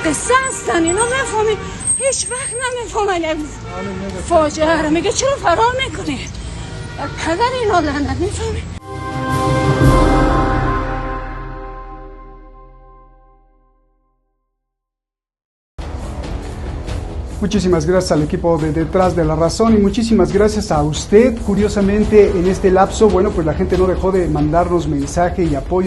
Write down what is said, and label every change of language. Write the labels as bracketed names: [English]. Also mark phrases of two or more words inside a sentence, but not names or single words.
[Persian] قصه هستن اینا میفهمی هیچ وقت نمیفهمن فاجعه رو میگه چرا فرار میکنی در پدر اینا لعنت میفهمی. [Spanish] Muchísimas gracias al equipo de Detrás de la Razón y muchísimas gracias a usted. Curiosamente, en este lapso, bueno, pues la gente no dejó de mandarnos mensaje y apoyo.